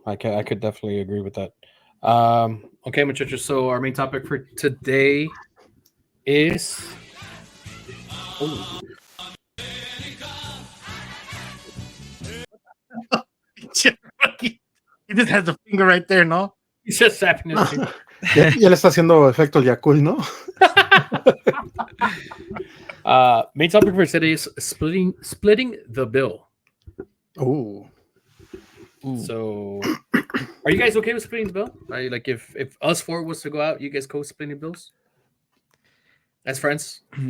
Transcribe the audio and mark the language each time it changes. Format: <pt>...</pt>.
<en>I could definitely agree with that.</en> <es>Okay, muchachos.</es> <en>So our main topic for today is. Oh. He just has the finger right there, no? He's just tapping his finger.</en> <es>Ya le está haciendo efecto el Yakult, ¿no?</es> <en>Main topic for today is splitting the bill. Ooh. So, are you guys okay with splitting the bill? Like, if us four was to go out, you guys co-splitting bills as friends?</en>